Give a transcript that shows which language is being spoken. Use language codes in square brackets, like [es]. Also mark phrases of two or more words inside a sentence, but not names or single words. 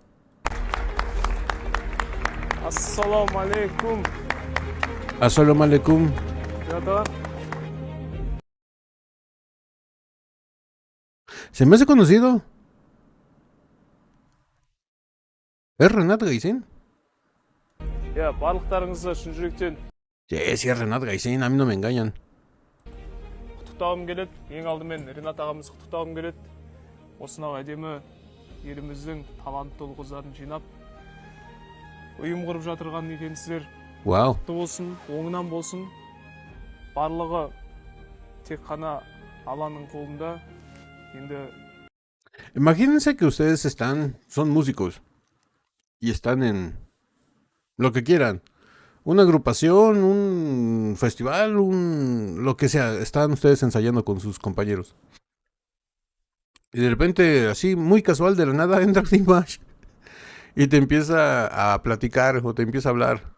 [ar] السلام عليكم. السلام عليكم. [es] Ya. Se me hace conocido. ¿Es Renat Gaisin? Ya, [kk] барлықтарыңызды шын жүректен [es] Sí, es Renat Gaisin, a mí no me engañan. [kk] құттықтағым келеді. Ең алдымен Ренат ағамызды құттықтағым келеді. Осынау әдемі еліміздің талантты ұл-қыздарын жинап ұйым құрып жатырған екенсіздер. Wow. Құтты болсын, оңынан болсын. Барлығы тек қана Алланың қолында. Енді [es] Imagínense que ustedes son músicos y están en lo que quieran. Una agrupación, un festival, lo que sea. Están ustedes ensayando con sus compañeros. Y de repente, así, muy casual, de la nada, entra Dimash y te empieza a platicar o te empieza a hablar.